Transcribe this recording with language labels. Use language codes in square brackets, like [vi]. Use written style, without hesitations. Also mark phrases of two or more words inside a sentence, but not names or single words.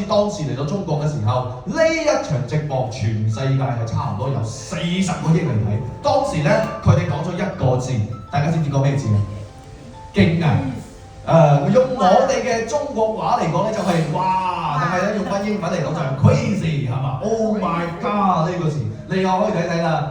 [yue] 當時嚟到中國嘅時候，呢一場直播全世界係差唔多有40個億嚟睇。當時咧佢哋講咗一個字，大家知唔知講咩字啊？驚啊！用我哋嘅中國話嚟講咧就係哇，但係咧用翻英文嚟講就係 crazy 係嘛 ？ [en] Oh my god [yue] 呢個詞，你又可以睇睇啦。